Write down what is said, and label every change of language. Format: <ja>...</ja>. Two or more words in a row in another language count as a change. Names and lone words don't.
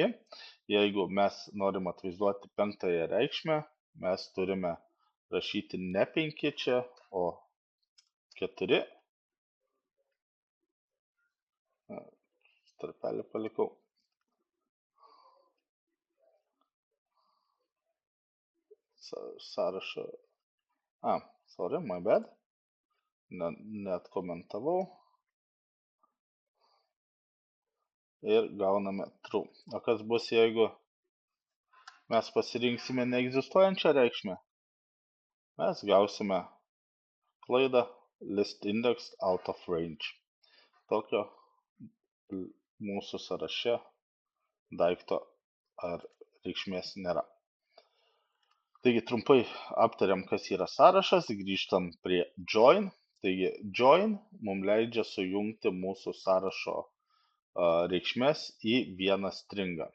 <lt>Jeigu mes norim atvaizduoti penktąją reikšmę, mes turime rašyti ne 5 čia, o 4. Tarpelį palikau. Sąrašą.</lt> <en>Sorry, my bad.</en> <lt>Net komentavau. Ir gauname true. O kas bus, jeigu mes pasirinksime neegzistuojančią reikšmę, mes gausime klaidą</lt> <en>list index out of range.</en> <lt>Tokio mūsų sąraše daikto ar reikšmės nėra. Taigi trumpai aptariam, kas yra sąrašas, grįžtam prie join. Taigi join mums leidžia sujungti mūsų sąrašo reikšmės į vieną stringą.</lt>